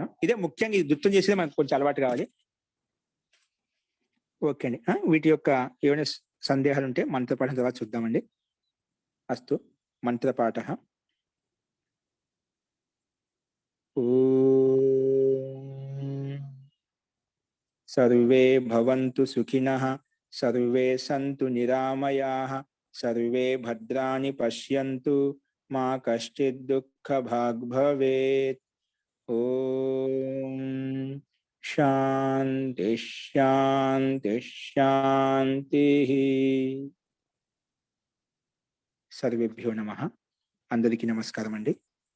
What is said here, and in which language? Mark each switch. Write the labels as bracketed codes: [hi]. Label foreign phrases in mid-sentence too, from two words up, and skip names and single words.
[te] ఇదే ముఖ్యంగా ఇది ద్విత్వం చేసేది మనకు కొంచెం అలవాటు కావాలి. ఓకే అండి. వీటి యొక్క ఏమైనా సందేహాలు ఉంటే మంత్రపాఠం తర్వాత చూద్దామండి. అస్తు మంత్రపాఠ. [sa] ఓ सर्वे भवन्तु सुखिनः सर्वे सन्तु निरामयाः सर्वे भद्राणि पश्यन्तु मा कश्चित् दुःखभाग् भवेत्। ओम शांति शांति शांतिः। सर्वेभ्यो नमः। [te] అందరికీ నమస్కారం అండి।